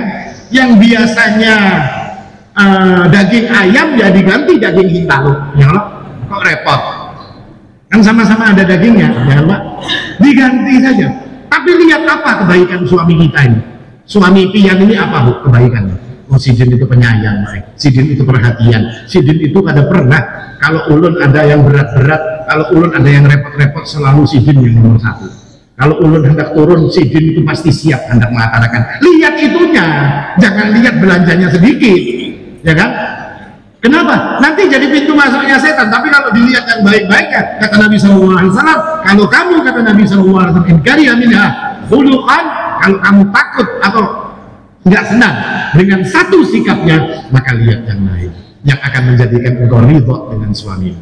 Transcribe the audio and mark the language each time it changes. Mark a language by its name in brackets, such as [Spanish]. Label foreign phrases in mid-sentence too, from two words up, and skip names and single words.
[Indonesian] Yang biasanya daging ayam ya diganti daging hintalu, ya loh, kok repot, kan sama-sama ada dagingnya, ya Pak, diganti saja. Tapi lihat apa kebaikan suami kita ini, suami pian ini apa, Bu, kebaikannya? Oh, [Banjar] Sidin itu penyayang, Sidin itu perhatian, Sidin itu kada pernah kalau ulun ada yang berat-berat, kalau ulun ada yang repot-repot, selalu Sidin yang nomor satu. Kalau ulun hendak turun, Sidin itu pasti siap hendak mengatakan. [Indonesian] Lihat itunya, jangan lihat belanjanya sedikit, ya kan? Kenapa? Nanti jadi pintu masuknya setan. Tapi kalau dilihat yang baik-baiknya, kata Nabi SAW, kalau kamu, kata Nabi SAW, [Arabic] إن كره منها خلقا, [Indonesian] kalau kamu takut atau nggak senang dengan satu sikapnya, maka lihat yang lain yang akan menjadikan engkau ridho dengan suamimu.